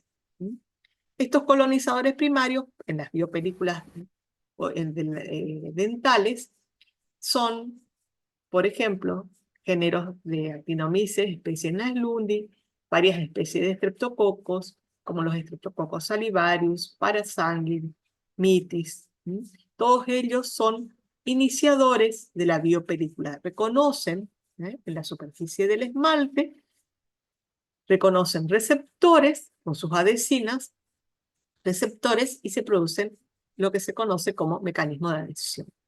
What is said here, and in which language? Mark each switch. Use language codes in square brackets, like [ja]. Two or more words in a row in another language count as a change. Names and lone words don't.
[es] Estos colonizadores primarios, en las biopelículas dentales, son, por ejemplo, géneros de Actinomyces, especie Naeslundia, varias especies de estreptococos, como los estreptococos salivarius, parasanguis, mitis. Todos ellos son iniciadores de la biopelícula. Reconocen en la superficie del esmalte, reconocen receptores con sus adhesinas, receptores, y se producen lo que se conoce como mecanismo de adhesión.